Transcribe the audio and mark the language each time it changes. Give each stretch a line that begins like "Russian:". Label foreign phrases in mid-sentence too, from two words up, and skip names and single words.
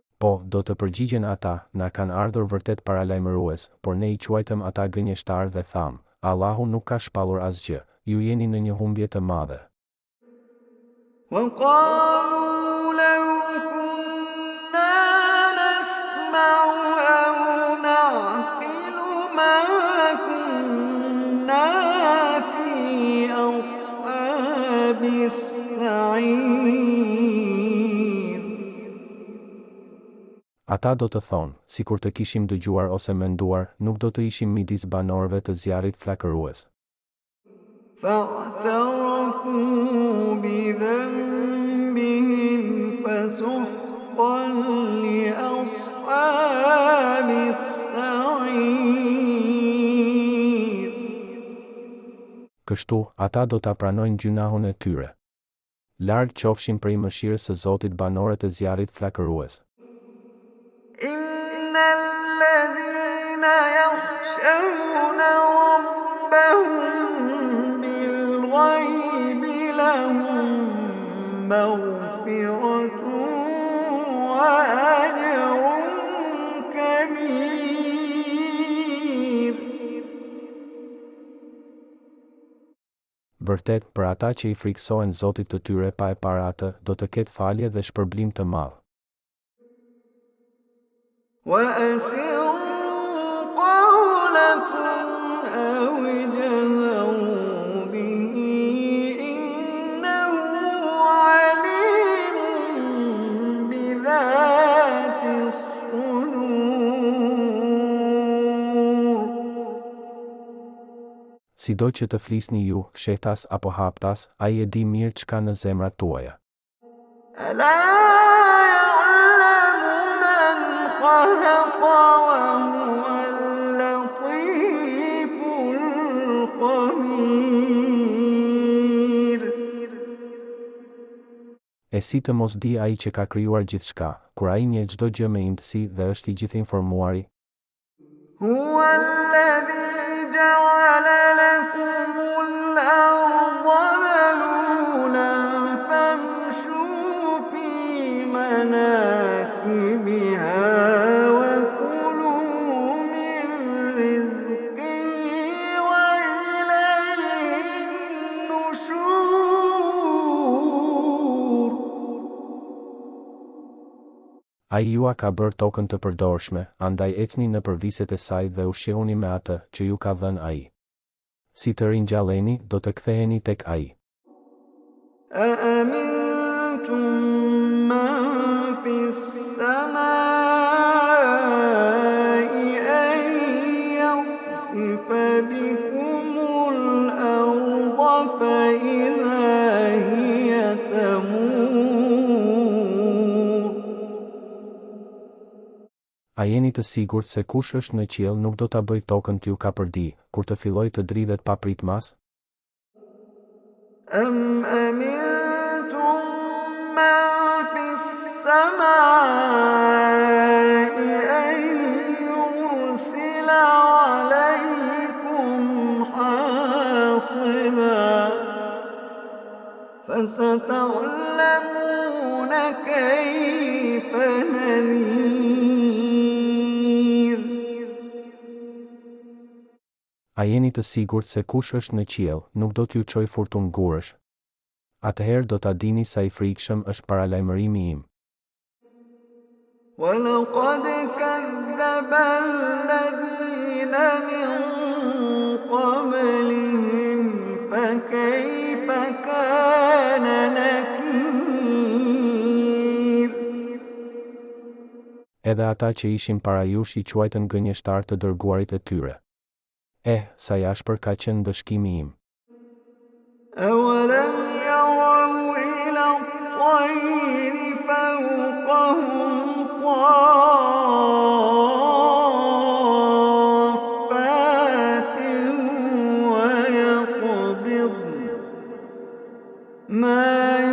Albanian: Po, do të përgjigjen ata, na kanë ardhur vërtet paralajmërues, por ne I quajtëm ata gënjeshtar dhe tham, Allahu nuk ka shpallur asgjë, ju jeni në një humbje të madhe.
Arabic: وقالوا لو كنا نسمع أو نعقل ما كنا في أصحاب السعير.
Albanian: Ata do të thonë, si kur të kishim dëgjuar ose menduar, nuk do të ishim midis banorëve të zjarrit flakërues.
Arabic: فاعترفوا بذنبهم فسحقا لأصحاب السعير.
Albanian: Kështu, ata do ta pranojnë gjunahun e tyre. Larg qofshin prej mëshirës së Zotit banorët e zjarrit flakërues.
Arabic: إن الذين يخشون ربهم بالغيب لهم مغفرة وأجر كبير.
Albanian: Vërtet, për ata që I friksohen Zotit të tyre pa e para atë, do të ketë falje dhe shpërblim të madh.
Arabic: وأسروا قولكم أو اجهروا به إنه عليم بذات الصدور.
Albanian: Sido që të flisni ju, fshehtas apo haptas, Ai e di mirë çka në zemrat tuaja.
Arabic: ألا يعلم من خلق وهو اللطيف الخبير.
Albanian: E si të mos di Ai që ka krijuar gjithçka, kur Ai njeh çdo gjë me imtësi dhe është I gjithinformuari.
Arabic: هو الذي جعل لكم الأرض ذلولا فامشوا في مناكبها وكلوا من رزقه وإليه النشور.
Albanian: Ai jua ka bërë tokën të përdorshme, andaj ecni në përviset e saj dhe ushqihuni me atë që ju ka dhënë Ai. Si të ringjalleni, do të ktheheni tek Ai.
Arabic: أأمنتم من في السماء أن يخسف بكم الأرض فإذا هي تمور.
Albanian: A jeni të sigurt se kush është në qiell nuk do ta bëj tokën t'ju ka përdi, kur të filloj të dridhet pa pritmas?
Arabic: أم أمنتم من في السماء أن يرسل عليكم حاصبا فستعلمون كيف نذير.
Albanian: A jeni të sigurt se kush është në qiell nuk do t'ju çojë furtun gurësh? Atëherë do ta dini sa I frikshëm është paralajmërimi im.
Arabic: ولقد كذب الذين من قبلهم فكيف كان نكير.
Albanian: Edhe ata që ishin para jush I quajtën gënjeshtar të dërguarit e tyre. Sa jashpër ka qenë dëshkimi im.
Arabic: أولم يروا إلى الطير فوقهم صافات ويقبضن ما